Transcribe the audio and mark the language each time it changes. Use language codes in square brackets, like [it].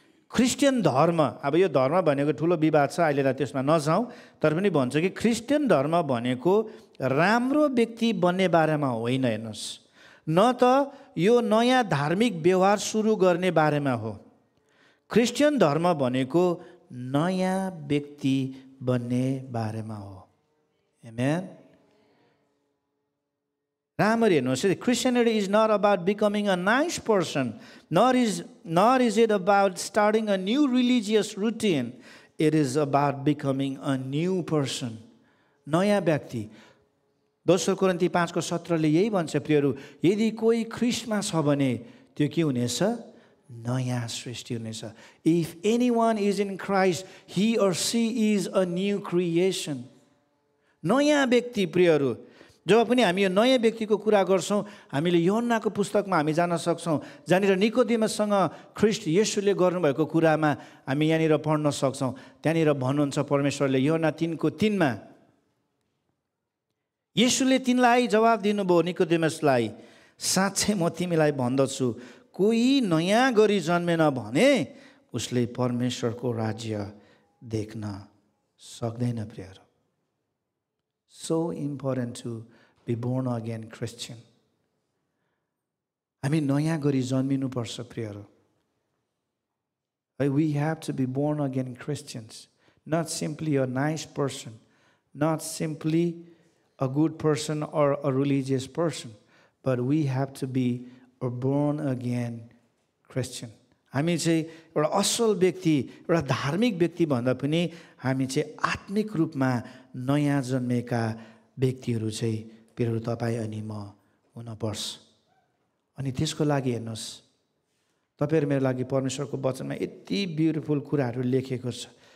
[ne] Christian धर्म, अब यो धर्म भनेको ठुलो विवाद छ, अहिले त्यसमा नजाउँ, तर पनि भन्छ कि क्रिस्चियन धर्म भनेको राम्रो व्यक्ति बन्ने बारेमा होइन। हेर्नुहोस्, न त यो नयाँ धार्मिक व्यवहार सुरु गर्ने बारेमा हो। क्रिस्चियन धर्म भनेको नयाँ व्यक्ति बन्ने बारेमा हो। आमेन। राम्ररी हेर्नुहोस्, [en] Christianity is not about becoming a nice person, nor is it about starting a new religious routine. It is about becoming a new person. [ne] नयाँ व्यक्ति। दोस्रो कोरिन्थी 5:17 यही भन्छ प्रियहरू, यदि कोही ख्रीष्टमा छ भने त्यो के हुनेछ? नयाँ सृष्टि हुनेछ। [en] If anyone is in Christ, he or she is a new creation. [ne] नयाँ व्यक्ति प्रियहरू, जब पनि हामी यो नयाँ व्यक्तिको कुरा गर्छौँ, हामीले यूहन्नाको पुस्तकमा हामी जान सक्छौँ, जहाँनिर निकोदेमससँग ख्रीष्ट येशूले गर्नुभएको कुरामा हामी यहाँनिर पढ्न सक्छौँ। त्यहाँनिर भन्नुहुन्छ परमेश्वरले यूहन्ना 3:3 येशूले तिनलाई जवाब दिनुभयो निकोदेमसलाई, साँच्चै म तिमीलाई भन्दछु, कोही नयाँ गरी जन्मेन भने उसले परमेश्वरको राज्य देख्न सक्दैन। प्रियहरू, [en] so important to be born again Christian. [ne] हामी नयाँ गरी जन्मिनुपर्छ प्रियहरू। [en] We have to be born again Christians, not simply a nice person, not simply a good person or a religious person, but we have to be a born again Christian. [ne] हामी चाहिँ एउटा असल व्यक्ति, एउटा धार्मिक व्यक्ति भन्दा पनि हामी चाहिँ आत्मिक रूपमा नयाँ जन्मेका व्यक्तिहरू चाहिँ प्रियहरू तपाईँ अनि म हुनपर्छ। अनि त्यसको लागि हेर्नुहोस्, तपाईँ र मेरो लागि परमेश्वरको वचनमा यति ब्युटिफुल कुराहरू लेखेको छ।